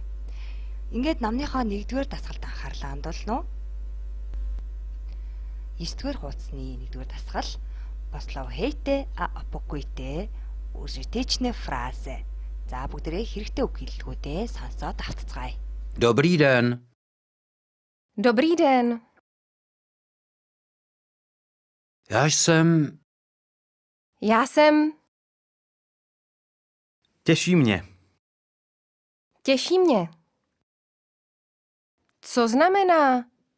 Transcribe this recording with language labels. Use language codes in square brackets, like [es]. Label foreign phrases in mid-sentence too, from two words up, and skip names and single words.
[mn] Ингээд номныхоо 1-р дасгалд анхаарлаа хандуулна уу? 9-р хуудасны 1-р дасгал [cs] Poslechněte a opakujte užitečné fráze. [mn] За бүгдээрээ хэрэгтэй үг хэллэгүүдээ сонсоод автцгаая. [cs] Dobrý den. Dobrý den. Já jsem... Těší mě. Těší mě. Co znamená?